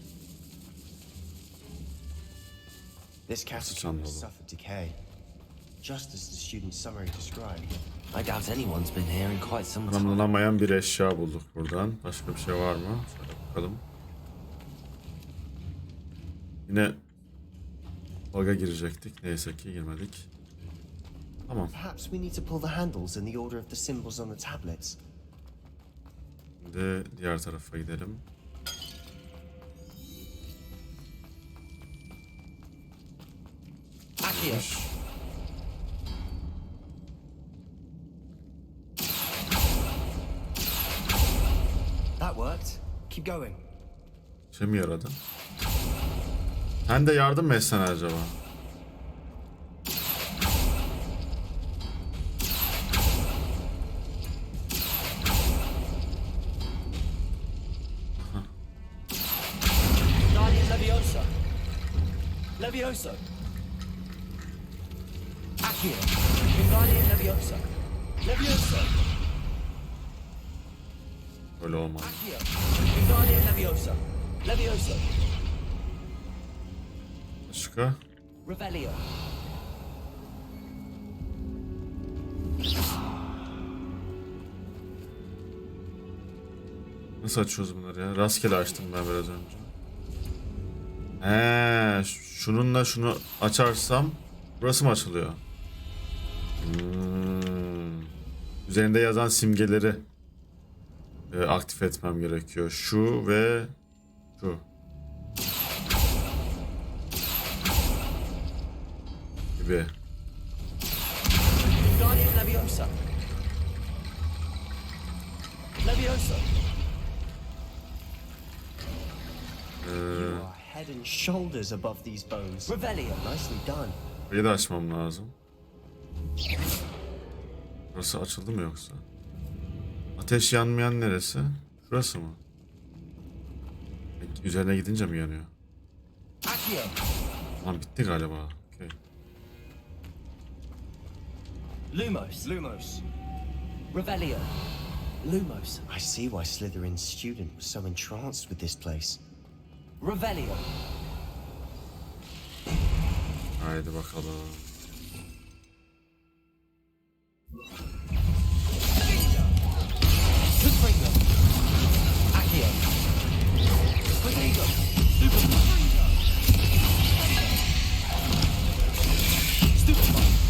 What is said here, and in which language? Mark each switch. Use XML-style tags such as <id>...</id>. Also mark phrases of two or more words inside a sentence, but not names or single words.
<en>This catacomb has suffered decay, just as the student's summary described. I doubt anyone's been here in quite some time.</en> <tr>Tanımlanamayan bir eşya bulduk buradan. Başka bir şey var mı? Şöyle bakalım. Yine log'a girecektik. Neyse ki girmedik. Tamam.</tr> <en>Perhaps we need to pull the handles in the order of the symbols on the tablets.</en> <tr>Şimdi diğer tarafa gidelim. Accio.</tr> <en>That worked. Keep going.</en> <tr>Şey mi yaradı? Sen de yardım mı etsen acaba? Guardian Levioso. Levioso. Accio. Guardian Levioso. Levioso. Böyle olmaz. Accio. Guardian Levioso. Levioso. Başka? Revelio. Nasıl açıyoruz bunları ya? Rastgele açtım ben biraz önce. He, şununla şunu açarsam burası mı açılıyor? Üzerinde yazan simgeleri aktif etmem gerekiyor. Şu ve şu. Gibi. Guardian Levioso. Levioso.</tr> <en>You are head and shoulders above these bones.</en> <tr>Revelio.</tr> <en>Nicely done.</en> <tr>Burayı da açmam lazım. Burası açıldı mı yoksa? Ateş yanmayan neresi? Şurası mı? Üzerine gidince mi yanıyor? Accio. Tamam bitti galiba. Okay. Lumos. Lumos. Revelio. Lumos.</tr> <en>I see why Slytherin's student was so entranced with this place.</en> <tr>Revelio. Haydi bakalım. Confringo. Accio. Confringo. Stupefy.</tr>